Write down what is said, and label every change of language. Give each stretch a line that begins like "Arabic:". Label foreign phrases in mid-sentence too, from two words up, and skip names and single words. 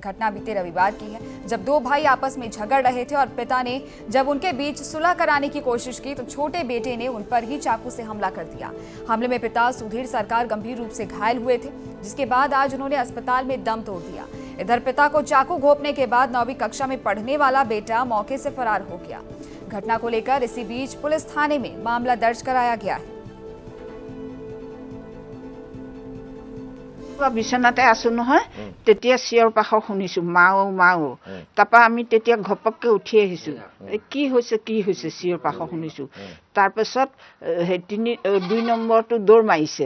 Hindi: घटना बीते रविवार की है, जब दो भाई आपस में झगड़ रहे थे और पिता ने जब उनके बीच सुलह कराने की कोशिश की तो छोटे बेटे ने उन पर ही चाकू से हमला कर दिया। हमले में पिता सुधीर सरकार गंभीर रूप से घायल हुए थे, जिसके बाद आज उन्होंने अस्पताल में दम तोड़ दिया। इधर पिता को चाकू घोंपने के बाद 9वीं कक्षा में पढ़ने वाला बेटा मौके से फरार हो गया। घटना को लेकर इसी बीच पुलिस थाने में मामला दर्ज कराया गया है।
Assamese: বিছনাতে আছো নহয় তেতিয়া চিঞৰ পাখৰ শুনিছো মাও মাও তাপা আমি তেতিয়া ঘপককে উঠি আহিছো কি হৈছে চিঞৰ পাখৰ শুনিছো তাৰ পাছত 2 নম্বৰটো দৌৰ মাৰিছে